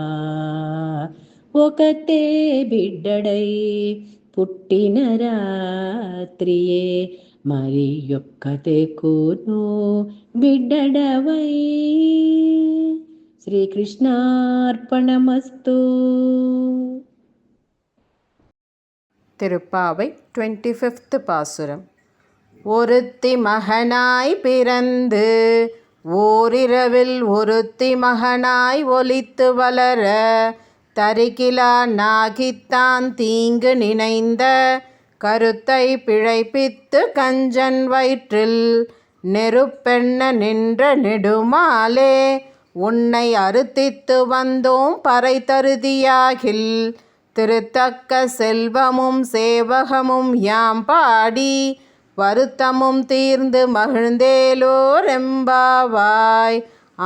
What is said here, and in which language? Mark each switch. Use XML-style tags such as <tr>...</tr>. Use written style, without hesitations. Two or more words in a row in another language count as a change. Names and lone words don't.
<te>ఒకతే బిడ్డడై పుట్టిన రాత్రియే మరి ఒకతెక్కును బిడ్డడవై. శ్రీకృష్ణార్పణమస్తు.</te> <ta>திருப்பாவை 25th பாசுரம். ஒருத்தி மகனாய் பிறந்து ஓரிரவில் ஒருத்தி மகனாய் ஒலித்து வளர தரிகிலா நாகித்தான் தீங்கு நினைந்த கருத்தை பிழைப்பித்து கஞ்சன் வயிற்றில் நெருப்பெண்ண நின்ற நெடுமாலே உன்னை அறுத்தித்து வந்தோம் பறை தருதியாகில் திருத்தக்க செல்வமும் சேவகமும் யாம் பாடி வருத்தமும் தீர்ந்து மகிழ்ந்தேலோரெம்பாவாய்.</ta>